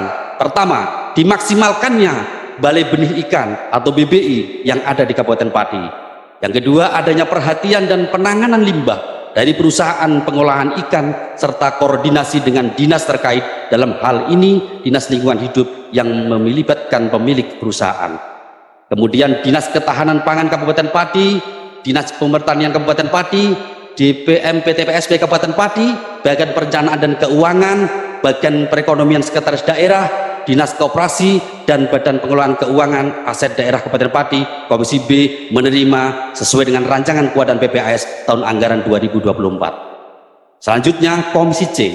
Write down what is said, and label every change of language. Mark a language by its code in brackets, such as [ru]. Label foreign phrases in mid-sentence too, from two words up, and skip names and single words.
[id] Pertama, dimaksimalkannya Balai Benih Ikan atau BBI yang ada di Kabupaten Pati. Yang kedua, adanya perhatian dan penanganan limbah dari perusahaan pengolahan ikan serta koordinasi dengan dinas terkait, dalam hal ini Dinas Lingkungan Hidup yang melibatkan pemilik perusahaan. Kemudian Dinas Ketahanan Pangan Kabupaten Pati, Dinas Pertanian Kabupaten Pati, DPM PTPSP Kabupaten Pati, bagian perencanaan dan keuangan, bagian perekonomian sekretaris daerah, Dinas Koperasi, dan Badan Pengelolaan Keuangan Aset Daerah Kabupaten Pati, Komisi B menerima sesuai dengan rancangan KUA dan PPAS tahun anggaran 2024. Selanjutnya Komisi C.